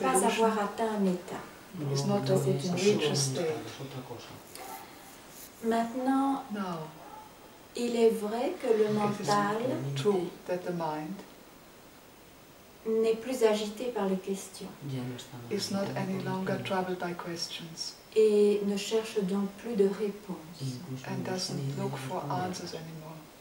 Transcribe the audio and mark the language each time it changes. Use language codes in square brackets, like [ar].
[fr] pas illusion, avoir atteint un état. [en] is not to reach a state. [fr] Maintenant, [en] Now, [fr] il est vrai que le mental [en] true that the mind [fr] n'est plus agité par les questions [en] is not any longer troubled by questions [fr] et ne cherche donc plus de réponses. [en] and doesn't look for answers anymore.